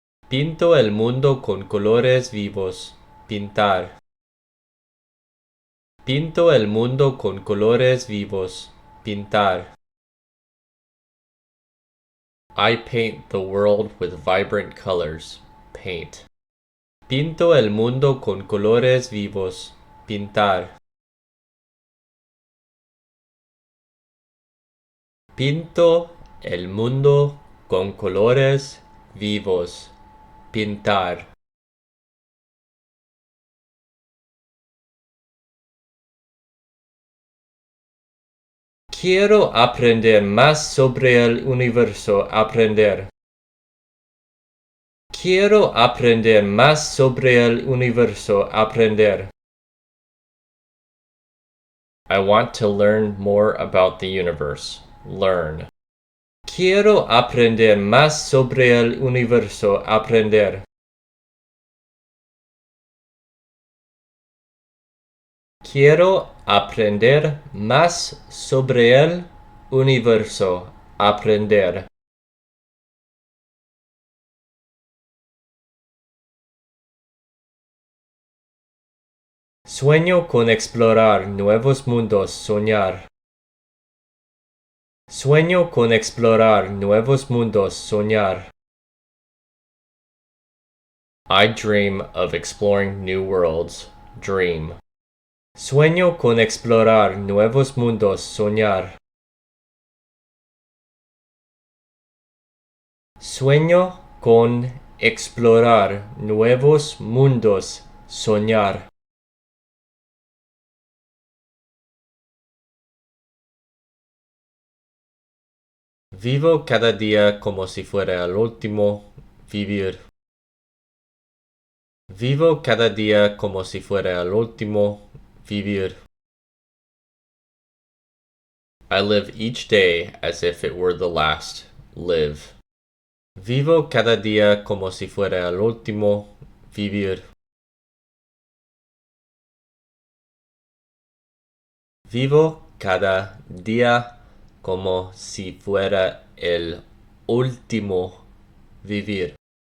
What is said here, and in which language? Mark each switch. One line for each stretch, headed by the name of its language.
Spanish: Pinto el mundo con colores vivos. Pintar. Pinto el mundo con colores vivos. Pintar.
English: I paint the world with vibrant colors. Paint.
Spanish: Pinto el mundo con colores vivos. Pintar. Pinto el mundo con colores vivos. Pintar. Quiero aprender más sobre el universo. Aprender. Quiero aprender más sobre el universo. Aprender.
English: I want to learn more about the universe. Learn.
Spanish: Quiero aprender más sobre el universo. Aprender. Quiero aprender más sobre el universo. Aprender. Sueño con explorar nuevos mundos. Soñar. Sueño con explorar nuevos mundos. Soñar.
English: I dream of exploring new worlds. Dream.
Spanish: Sueño con explorar nuevos mundos. Soñar. Sueño con explorar nuevos mundos. Soñar. Vivo cada día como si fuera el último. Vivir. Vivo cada día como si fuera el último. Vivir.
English: I live each day as if it were the last. Live.
Spanish: Vivo cada día como si fuera el último. Vivir. Vivo cada día como si fuera el último. Vivir.